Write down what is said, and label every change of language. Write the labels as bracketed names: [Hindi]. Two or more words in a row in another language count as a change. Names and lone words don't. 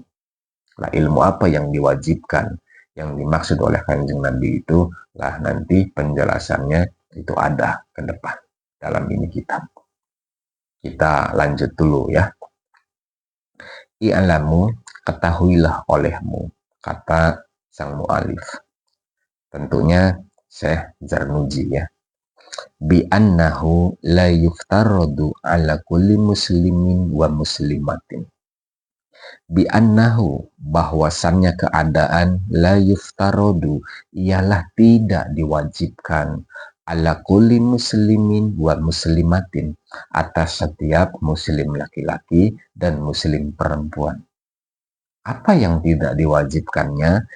[Indonesian] Nah, ilmu apa yang diwajibkan, yang dimaksud oleh Kanjeng Nabi itu, lah nanti penjelasannya itu ada ke depan dalam ini kitab. Kita lanjut dulu ya. I'lamu, ketahuilah olehmu, kata sang mu'alif. Tentunya Syekh Zarnuji ya. [Arabic] بأنه لا يفترض على كل مسلم ومسلمة. بأنه, [Indonesian] bahwasannya keadaan [Arabic] لا يفترض [Indonesian] ialah tidak diwajibkan [Arabic] على كل مسلم ومسلمة [Indonesian] atas setiap muslim laki-laki dan muslim perempuan. Apa yang tidak diwajibkannya?